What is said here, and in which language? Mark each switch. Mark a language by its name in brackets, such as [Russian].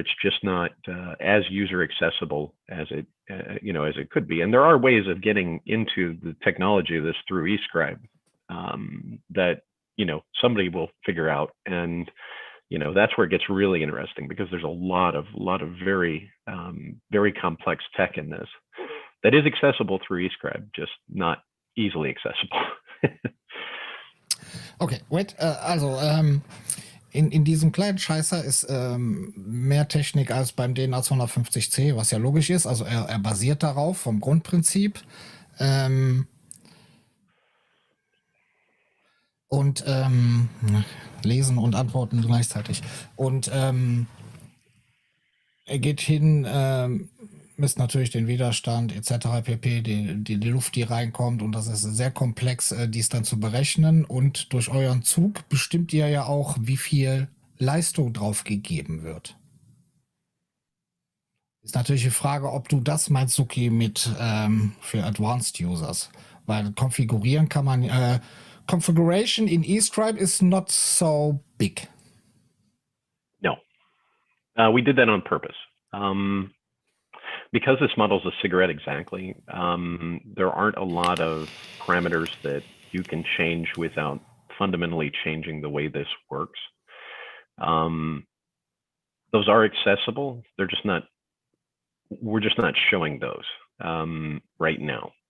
[English] It's just not as user accessible as it could be. And there are ways of getting into the technology of this through eScribe that somebody will figure out. And that's where it gets really interesting, because there's a lot of very very complex tech in this that is accessible through eScribe, just not easily accessible. Okay, wait, [German] also in diesem kleinen Scheißer ist mehr Technik als beim DNA 250C, was ja logisch ist. Also er basiert darauf vom Grundprinzip. Und lesen und antworten gleichzeitig. Und er geht hin, misst natürlich den Widerstand etc. pp, die Luft, die reinkommt, und das ist sehr komplex, dies dann zu berechnen, und durch euren Zug bestimmt ihr ja auch, wie viel Leistung drauf gegeben wird. Ist natürlich die Frage, ob du das meinst, Suki, mit für Advanced Users, weil konfigurieren kann man, [English] configuration in eScribe is not so big. No, we did that on purpose. Because this model is a cigarette exactly, there aren't a lot of parameters that you can change without fundamentally changing the way this works. Those are accessible. We're just not showing those right now.